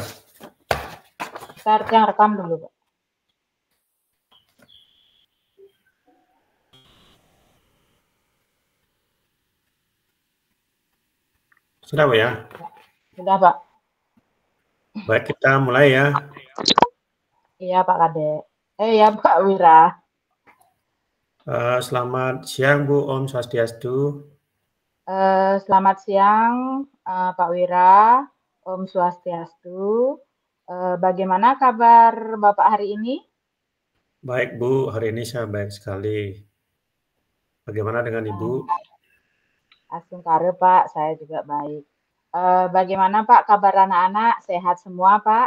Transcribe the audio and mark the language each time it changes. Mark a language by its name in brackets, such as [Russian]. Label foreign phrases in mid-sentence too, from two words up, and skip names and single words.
[Indonesian] Ntar yang rekam dulu, Pak. Sudah Bu ya? Sudah, Pak. Baik, kita mulai ya. Iya, Pak Kade. Ya, Pak Wira. Selamat siang Bu, [Balinese] Om Swastiastu. [Indonesian] Selamat siang, Pak Wira, [Balinese] Om Swastiastu. [Indonesian] Bagaimana kabar Bapak hari ini? Baik Bu, hari ini saya baik sekali. Bagaimana dengan Ibu? Asungkare, Pak, saya juga baik. Bagaimana Pak kabar anak-anak? Sehat semua, Pak?